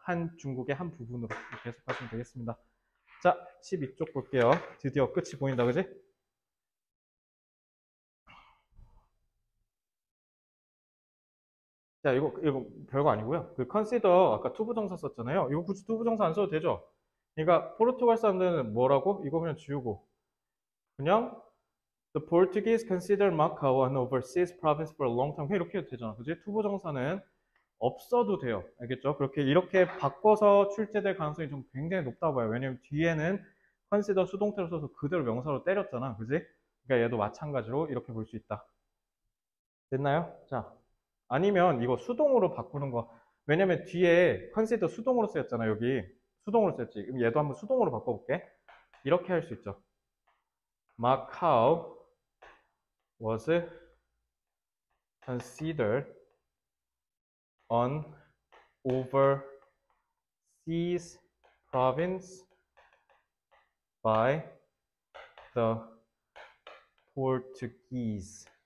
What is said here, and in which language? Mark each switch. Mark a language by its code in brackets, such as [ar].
[ko] 한 중국의 한 부분으로 이렇게 해석하시면 되겠습니다. 자, 12쪽 볼게요. 드디어 끝이 보인다, 그지? 자, 이거 별거 아니고요. 그 consider 아까 투부정사 썼잖아요. 이거 굳이 투부정사 안 써도 되죠? 그러니까 포르투갈 사람들은 뭐라고? 이거 그냥 지우고 그냥 [en] The Portuguese consider Macau an overseas province for a long time. [ko] 이렇게 해도 되잖아. 그지? 투부정사는 없어도 돼요. 알겠죠? 이렇게 바꿔서 출제될 가능성이 좀 굉장히 높다고 봐요. 왜냐면 뒤에는 consider 수동태로 써서 그대로 명사로 때렸잖아. 그지? 그러니까 얘도 마찬가지로 이렇게 볼 수 있다. 됐나요? 자, 아니면 이거 수동으로 바꾸는 거. 왜냐면 뒤에 consider 수동으로 쓰였잖아. 여기 수동으로 쓰였지. 그럼 얘도 한번 수동으로 바꿔볼게. 이렇게 할 수 있죠. [en] Macau was considered an overseas province by the Portuguese.